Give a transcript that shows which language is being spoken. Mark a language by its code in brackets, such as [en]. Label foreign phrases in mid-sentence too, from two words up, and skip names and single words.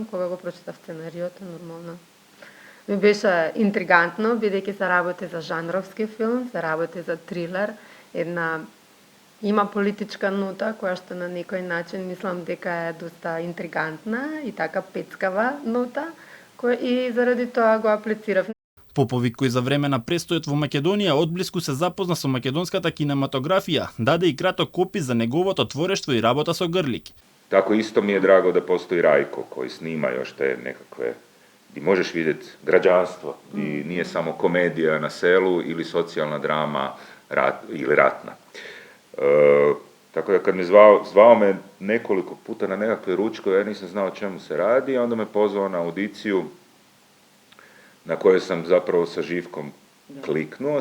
[mk] Кога го прочитав сценариото, нормално ми беше интригантно, бидејќи се работи за жанровски филм, се работи за трилер, има политичка нота која што на некој начин мислам дека е доста интригантна и така пецкава нота, и заради тоа го аплицирав. Поповик, кој за време на престојот во Македонија одблиску се запозна со македонската кинематографија, даде и краток опис за неговото творештво и работа со Грлик. [hr] Tako isto mi je drago da postoji Rajko, koji snima još te nekakve gdje možeš vidjeti građanstvo i nije samo komedija na selu ili socijalna drama ili ratna. Tako da kad me zvao me nekoliko puta na nekakve ručkove, ja nisam znao o čemu se radi, a onda me pozvao na audiciju na kojoj sam zapravo sa Živkom kliknuo.